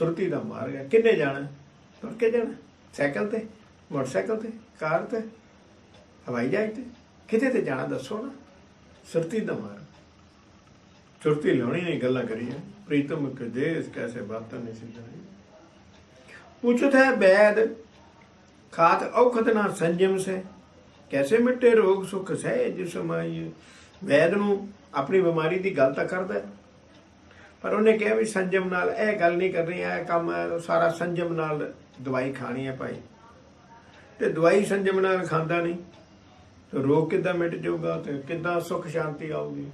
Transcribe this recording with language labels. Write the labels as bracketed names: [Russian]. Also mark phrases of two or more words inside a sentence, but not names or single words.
[Punjabi] ਸੁਰਤੀ ਦਾ ਮਾਰਗ ਹੈ। ਕਿੰਨੇ ਜਾਣਾ? ਤੁਰ ਕੇ ਜਾਣਾ, ਸਾਈਕਲ ਤੇ, ਮੋਟਰਸਾਈਕਲ ਤੇ, ਕਾਰ ਤੇ, ਹਵਾਈ ਜਹਾਜ਼ ਤੇ, ਕਿਤੇ ਤੇ ਜਾਣਾ ਦੱਸੋ ਨਾ। ਸੁਰਤੀ ਦਾ ਮਾਰਗ, ਸੁਰਤੀ ਲਾਉਣੀ ਨਹੀਂ, ਗੱਲਾਂ ਕਰੀਏ। ਪ੍ਰੀਤਮ ਕੇ ਦੇਸ਼ ਕੈਸੇ ਬਾਤਾਂ ਨਹੀਂ ਸਿਜਾਈ। ਪੂਛਤ ਹੈ ਵੈਦ ਖਾਤ ਔਖਤ ਨਾ ਸੰਯਮ ਸੇ ਕੈਸੇ ਮਿਟੇ ਰੋਗ ਸੁਖ ਸਹਜ ਸਮਾਈ। वैद ਨੂੰ ਆਪਣੀ ਬਿਮਾਰੀ ਦੀ ਗੱਲ ਤਾਂ ਕਰਦਾ, ਪਰ ਉਹਨੇ ਕਿਹਾ ਵੀ ਸੰਜਮ ਨਾਲ ਇਹ ਗੱਲ ਨਹੀਂ ਕਰਨੀ, ਇਹ ਕੰਮ ਸਾਰਾ ਸੰਜਮ ਨਾਲ ਦਵਾਈ ਖਾਣੀ ਹੈ ਭਾਈ। ਤੇ ਦਵਾਈ ਸੰਜਮ ਨਾਲ ਖਾਂਦਾ ਨਹੀਂ ਤੇ ਰੋਗ ਕਿੱਦਾਂ ਮਿਟ ਜਾਊਗਾ, ਤੇ ਕਿੱਦਾਂ ਸੁੱਖ ਸ਼ਾਂਤੀ ਆਊਗੀ?